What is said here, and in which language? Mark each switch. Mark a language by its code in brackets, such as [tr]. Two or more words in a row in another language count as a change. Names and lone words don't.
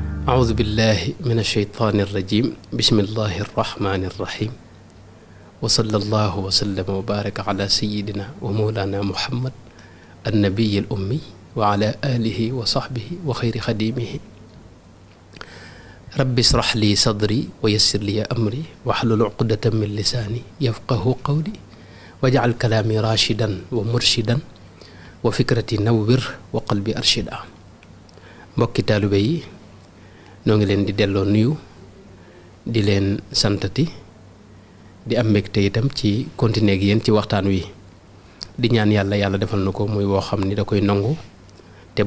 [ar] أعوذ بالله من الشيطان الرجيم بسم الله الرحمن الرحيم وصلى الله وسلم وبارك على سيدنا ومولانا محمد النبي الأمي وعلى آله وصحبه وخير خديمه رب اشرح لي صدري ويسر لي أمري واحلل عقدة من لساني يفقه قولي واجعل كلامي راشدا ومرشدا وفكرتي نور وقلبي أرشدا [wo] mbokki taalibe yi noo ngi leen di delloo nuyu di leen santati di am mbégte itam ci continuer ak yéen ci waxtaan wi di ñaan yàlla defal na ko muy woo xam ni da koy nangu te